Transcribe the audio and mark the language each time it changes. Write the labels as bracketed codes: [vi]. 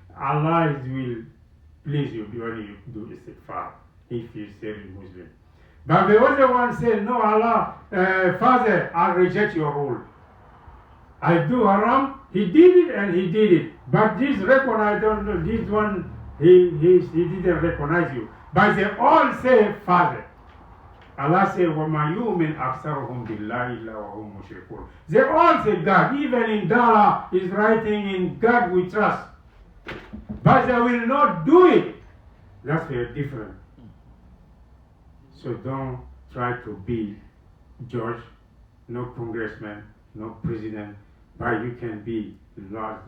[en] Allah will please you when you do istighfar, if you say you're Muslim. But the other one said, no, Allah, Father, I reject your rule. I do haram, he did it and he did it. But this recognize, this one, he didn't recognize you. But they all say Father. Allah said, [ar] وَمَا يُؤْمِنْ أَكْثَرُهُمْ بِاللَّهِ إِلَّا وَهُمْ مُشْرِكُونَ. [en] They all say God. Even in Dala is writing, in God we trust. But they will not do it. That's very different. So don't try to be judge, no congressman, no president, but you can be large.